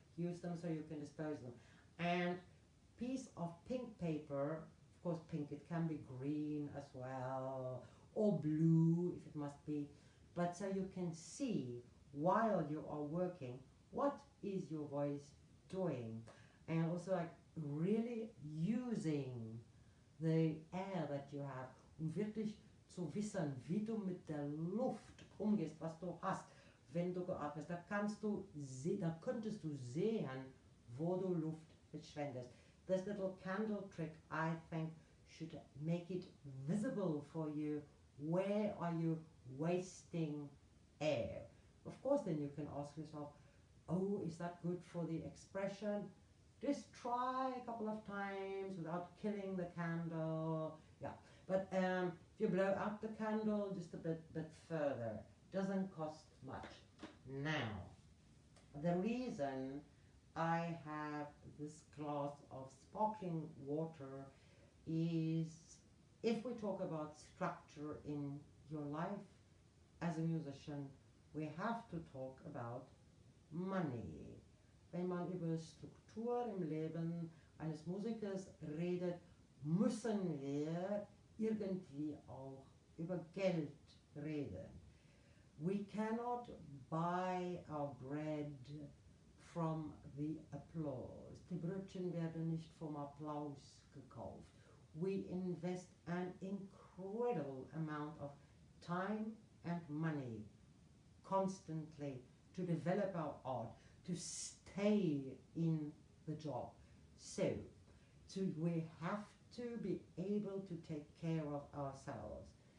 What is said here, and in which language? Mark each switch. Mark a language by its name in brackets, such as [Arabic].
[English] Use them so you can dispose of them. And piece of pink paper, of course pink, it can be green as well, or blue if it must be, but so you can see while you are working, what is your voice doing? And also like really using the air that you have, [German] wirklich zu wissen, wie du mit der Luft umgehst, was du hast, wenn du geatmet. Da könntest du sehen, wo du Luft verschwendest. [English] This little candle trick, I think, should make it visible for you. Where are you wasting air? Of course, then you can ask yourself, oh, is that good for the expression? Just try a couple of times without killing the candle. Yeah, but if you blow out the candle just a bit further, doesn't cost much. Now, the reason I have this glass of sparkling water is, if we talk about structure in your life as a musician, we have to talk about money. [German] Wenn man über Struktur im Leben eines Musikers redet, müssen wir irgendwie auch über Geld reden. [English] We cannot buy our bread from the applause. [German] Die Brötchen werden nicht vom Applaus gekauft. [English] We invest an incredible amount of time and money constantly to develop our art, to stay in the job. So we have to be able to take care of ourselves.